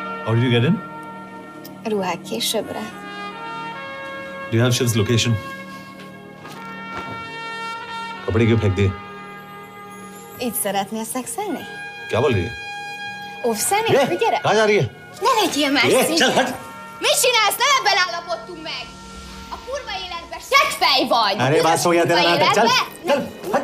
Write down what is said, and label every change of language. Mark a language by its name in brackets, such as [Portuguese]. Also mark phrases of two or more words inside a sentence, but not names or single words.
[English] How did you get in? [Hungarian] Ruhák későbbre. [English] Do you have Shiv's location? [Hindi] कपड़े क्यों फेंक दिए? [Hungarian] Így szeretnél szexelni? [Hindi] क्या बोल रही है? [Hungarian] Óvszerni? Gyere! [Hindi] कहाँ जा रही है? [Hungarian] Ne legyél már [Hindi] चल [Hungarian] szint! [Hindi] हट! [Hungarian] Mit csinálsz? Nem ebben állapodtunk meg! A kurva életben seggfej vagy! [Hindi] अरे बात हो गया तेरा नाटक, चल! चल हट!